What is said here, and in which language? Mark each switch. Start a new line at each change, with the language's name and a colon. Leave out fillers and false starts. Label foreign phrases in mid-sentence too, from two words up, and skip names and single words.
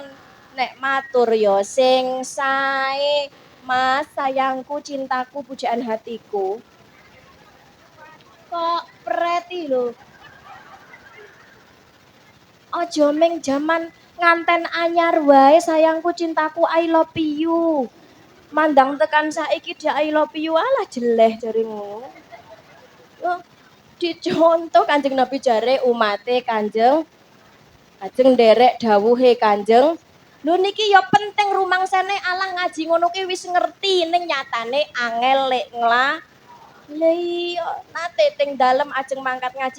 Javanese: Nek matur ya sing sae. Mas, sayangku, cintaku, pujaan hatiku. Kok preti lho. Aja ming jaman nganten anyar wae sayangku, cintaku,
English: I love you.
Javanese: Mandang tekan saiki dia
English: I love you
Javanese: alah jeleh jare ngono. Oh, dicontoh Kanjeng Nabi jare umate Kanjeng derek dawuhe Kanjeng. Lho niki ya penting rumangsane alah ngaji ngono ki wis ngerti ning nyatane angel lek lah iya nate teng dalem ajeng mangkat ngaji.